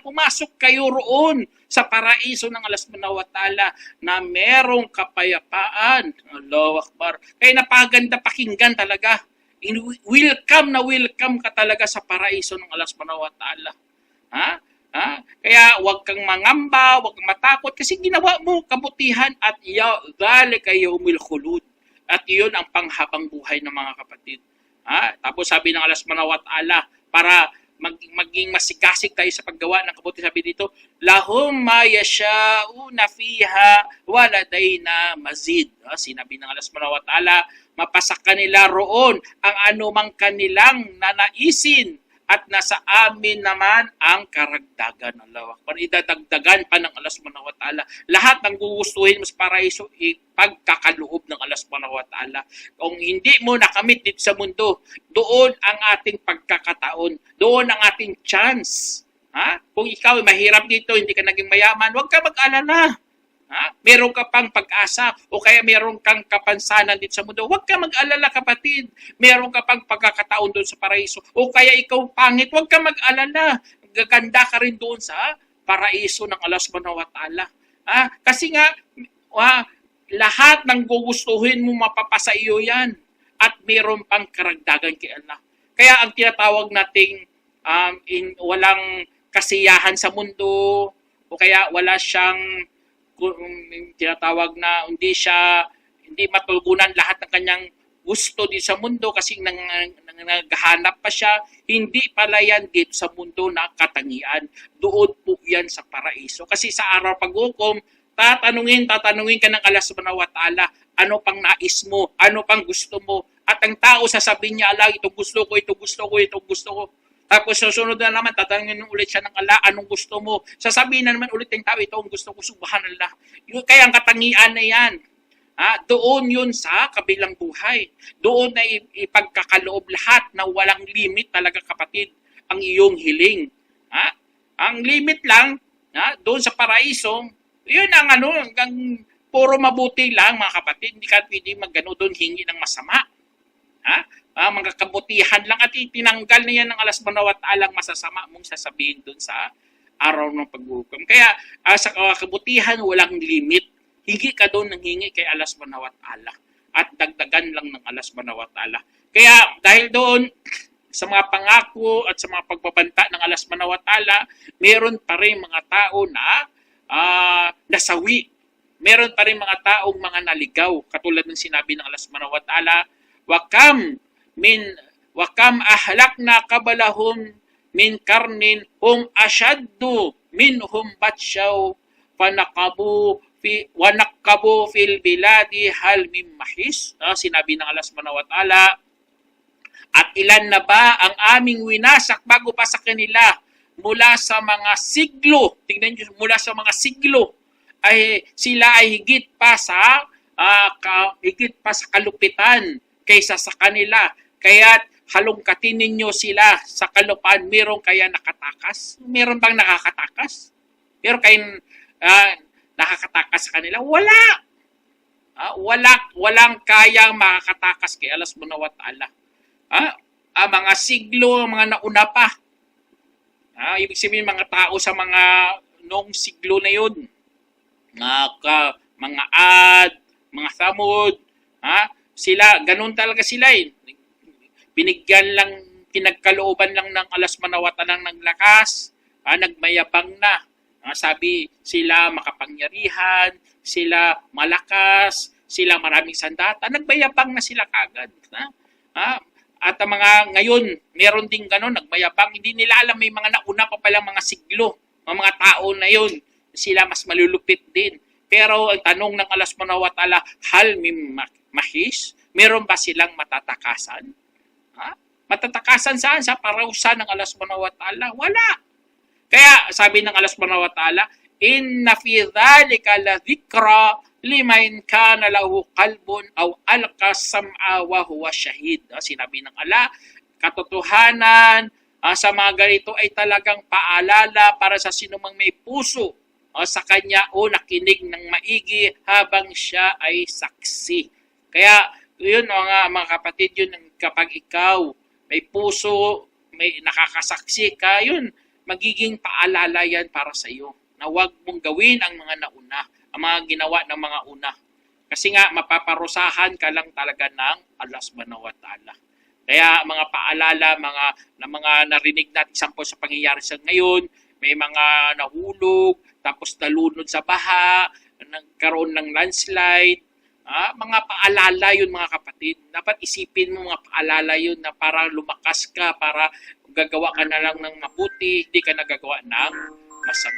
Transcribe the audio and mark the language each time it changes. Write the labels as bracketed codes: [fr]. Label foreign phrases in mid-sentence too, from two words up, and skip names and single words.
[tl] Pumasok kayo roon sa paraiso ng Allah [ar] سبحانه وتعالى [tl] na merong kapayapaan. [ar] الله أكبر. [tl] Kaya napaganda pakinggan talaga. Welcome ka talaga sa paraiso ng Allah [ar] سبحانه وتعالى. [tl] Kaya huwag kang mangamba, huwag kang matakot kasi ginawa mo kabutihan at [ar] ذلك يوم الخلود. [tl] At iyon ang panghabang buhay ng mga kapatid. Tapos sabi ng Allah [ar] سبحانه وتعالى, [tl] para maging masigasig tayo sa paggawa ng kabuti, sabi dito, [ar] لهم ما يشاؤون فيها ولدينا مزيد. [tl] Sinabi ng Allah [ar] سبحانه وتعالى, [tl] mapasak kanila roon ang anumang kanilang nanaisin at nasa amin naman ang karagdagan. [ar] الله أكبر. [tl] Idadagdagan pa ng Allah [ar] سبحانه وتعالى. [tl] Lahat ng gugustuhin mo sa paraiso, ipagkakaloob ng Allah [ar] سبحانه وتعالى. [tl] Kung hindi mo nakamit dito sa mundo, doon ang ating pagkakataon. Doon ang ating chance. Kung ikaw ay mahirap dito, hindi ka naging mayaman, huwag ka mag-alala. Meron ka pang pag-asa o kaya meron kang kapansanan dito sa mundo. Huwag ka mag-alala kapatid. Meron ka pang pagkakataon doon sa paraiso. O kaya ikaw pangit, huwag ka mag-alala. gaganda ka rin doon sa paraiso ng Allah [ar] سبحانه وتعالى. [tl] Kasi nga, lahat ng gugustuhin mo mapapasa iyo yan at mayroon pang karagdagan kay Allah. Kaya ang tinatawag nating walang kasiyahan sa mundo o kaya wala siyang tinatawag na hindi matulgunan lahat ng kanyang gusto din sa mundo kasi naghahanap pa siya, hindi pala yan dito sa mundo na katangian. Doon po yan sa paraiso. Kasi sa araw paghukom, tatanungin ka ng Allah [ar] سبحانه وتعالى, [tl] ano pang nais mo, ano pang gusto mo. At ang tao sasabihin niya, Allah, itong gusto ko, itong gusto ko, itong gusto ko. Tapos susunod na naman, tatanungin ulit siya ng Allah, anong gusto mo. Sasabihin na naman ulit ng tao, ito ang gusto ko, subhanallah. Kaya ang katangian na yan. Doon yun sa kabilang buhay. Doon na ipagkakaloob lahat na walang limit talaga, kapatid, ang iyong hiling. Ang limit lang, doon sa paraiso, yun ang hanggang puro mabuti lang, mga kapatid. Hindi ka pwede doon hingi ng masama. Mga kabutihan lang at itinanggal na yan ng Allah [ar] سبحانه وتعالى [tl] ang masasama mong sasabihin doon sa araw ng paghukom. Kaya sa kabutihan, walang limit. Hingi ka doon ng hingi kay Allah [ar] سبحانه وتعالى. [tl] At dagdagan lang ng Allah [ar] سبحانه وتعالى. [tl] Kaya dahil doon, sa mga pangako at sa mga pagbabanta ng Allah [ar] سبحانه وتعالى, [tl] meron pa rin mga tao na nasawi. Meron pa rin mga taong mga naligaw. Katulad ng sinabi ng Allah [ar] سبحانه وتعالى, وكم أهلكنا قبلهم من قرن هم أشد منهم بطشا فنقبوا في البلاد هل من محيص. [tl] Sinabi ng Allah [ar] سبحانه وتعالى, [tl] at ilan na ba ang aming winasak bago pa sa kanila mula sa mga siglo. Tingnan niyo, mula sa mga siglo ay sila ay higit pa sa kalupitan kaysa sa kanila. Kaya halongkatin ninyo sila sa kalupaan. Meron kaya nakatakas? Meron bang nakakatakas? Meron kayong nakakatakas sa kanila? Wala. Walang kayang makakatakas kay Allah [ar] سبحانه وتعالى. [tl] Mga siglo, mga nauna pa. Ibig sabihin mga tao sa mga noong siglo na yun. Mga Ad, mga Samud, sila, ganun talaga sila eh. Pinagkalooban lang ng Allah [ar] سبحانه وتعالى [tl] ng lakas, nagmayabang na. Sabi sila makapangyarihan, sila malakas, sila maraming sandata, nagmayabang na sila kagad. At ang mga ngayon, meron din gano'n, nagmayabang, hindi nila alam may mga nauna pa palang mga siglo, mga tao na yun, sila mas malulupit din. Pero ang tanong ng Allah [ar] سبحانه وتعالى, هل من محيص, [tl] meron ba silang matatakasan? Matatakasan saan? Sa parusa ng Allah [ar] سبحانه وتعالى? [tl] Wala. Kaya sabi ng Allah [ar] سبحانه وتعالى, إن في ذلك لذكرى لمن كان له قلب أو ألقى السمع وهو شهيد. [tl] Sinabi ng Allah, katotohanan sa mga ganito ay talagang paalala para sa sinumang may puso sa kanya o nakinig ng maigi habang siya ay saksi. Kaya yun mga kapatid, yun kapag ikaw may puso, may nakakasaksi ka, yun magiging paalala yan para sa iyo na huwag mong gawin ang mga nauna, ang mga ginawa ng mga una. Kasi nga, mapaparusahan ka lang talaga ng Allah [ar] سبحانه وتعالى. [tl] Kaya mga paalala, mga narinig natin sample sa pangyayari sa ngayon, may mga nahulog, tapos nalunod sa baha, nagkaroon ng landslide, mga paalala yun mga kapatid. Dapat isipin mo mga paalala yun na para lumakas ka, para gagawa ka na lang ng mabuti, hindi ka nagagawa ng masama.